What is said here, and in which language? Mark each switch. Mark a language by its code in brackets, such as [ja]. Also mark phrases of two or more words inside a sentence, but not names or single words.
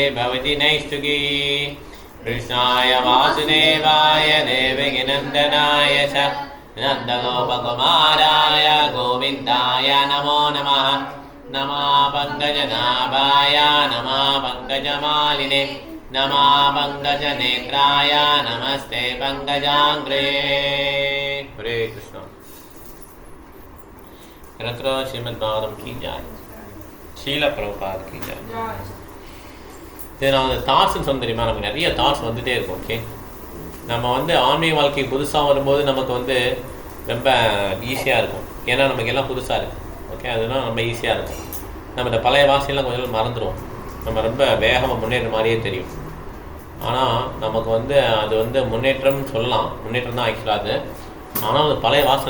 [sa] भवति नैष्ठुकी कृष्णाय वासुदेवाय देवकी नन्दनाय च नन्दगोपकुमाराय गोविन्दाय नमो नमः नमः पङ्कजनाभाय नमः पङ्कजमालिने नमः पङ्कजनेत्राय नमस्ते पङ्कजाङ्घ्रे हरे कृष्ण [hi] रत्रो श्रीमद्भागवतम की जाय शील प्रभुपाद की जाय [ta] இது நான் அந்த தாட்ஸ்ன்னு சொன்ன தெரியுமா நமக்கு நிறைய தாட்ஸ் வந்துகிட்டே இருக்கும் ஓகே நம்ம வந்து ஆன்மீக வாழ்க்கை புதுசாக வரும்போது நமக்கு வந்து ரொம்ப ஈஸியாக இருக்கும் ஏன்னா நமக்கு எல்லாம் புதுசாக இருக்குது ஓகே அதெல்லாம் ரொம்ப ஈஸியாக இருக்கும் நம்ம இந்த பழைய வாசையெல்லாம் கொஞ்சம் மறந்துடுவோம் நம்ம ரொம்ப வேகமாக முன்னேற மாதிரியே தெரியும் ஆனால் நமக்கு வந்து அது வந்து முன்னேற்றம்னு சொல்லலாம் முன்னேற்றம் தான் ஆக்சுவலாக அது ஆனால் அந்த பழைய வாசனை